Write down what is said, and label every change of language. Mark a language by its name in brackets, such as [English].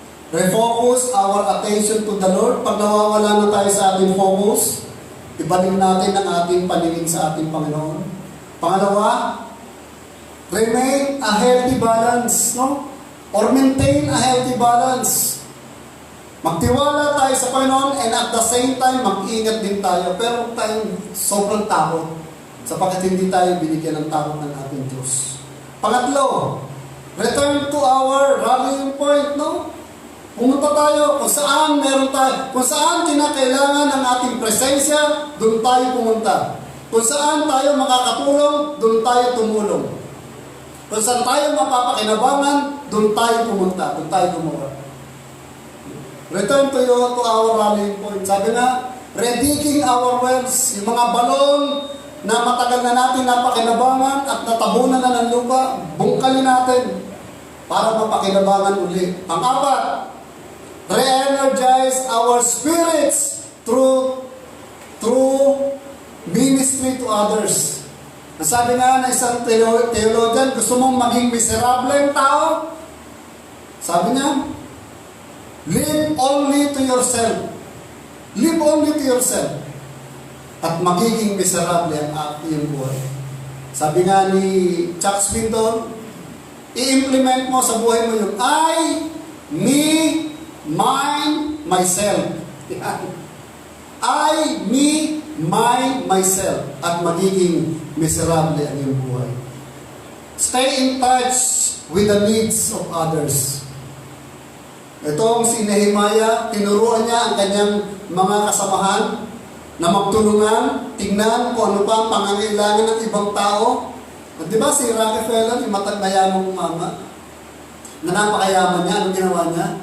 [English] Refocus our attention to the Lord. [Filipino] Pag nawawala na tayo sa ating focus, ibalik natin ang ating paningin sa ating Panginoon. Pangalawa, [English] remain a healthy balance, no? Or maintain a healthy balance. [Filipino] Magtiwala tayo sa Panginoon [English] and at the same time, [Filipino] mag-ingat din tayo. Pero huwag tayong sobrang takot sapagkat hindi tayo binigyan ng takot ng ating Diyos. Pangatlo, [English] return to our rallying point, no? [Filipino] Pumunta tayo kung saan meron tayo, kung saan kinakailangan ng ating presensya, doon tayo pumunta. Kung saan tayo makakatulong, doon tayo tumulong. Kung saan tayo mapapakinabangan, doon tayo pumunta, doon tayo gumawa. [English] Return to our rallying point. [Filipino] Sabi na, [English] redigging our wells, [Filipino] yung mga balon na matagal na natin napakinabangan at natabunan na ng lupa, bungkalin natin para mapakinabangan uli. Pang-apat, [English] re-energize our spirits through ministry to others. [Filipino] Sabi nga na isang theologian, gusto mong maging miserable ang tao? Sabi niya, [English] live only to yourself. Live only to yourself. [Filipino] At magiging miserable ang iyong buhay. Sabi nga ni Chuck Swindoll, i-implement mo sa buhay mo yung [English] I, me, mine, myself. I, me, mine, myself. [Filipino] At magiging miserable ang iyong buhay. [English] Stay in touch with the needs of others. [Filipino] Itong si Nehemiah, tinuruan niya ang kanyang mga kasamahan na magtulungan, tingnan kung ano pa ang pangangailangan ng ibang tao. At di ba si Rockefeller, yung matagmayamang mama, na napakayaman niya, anong ginawa niya?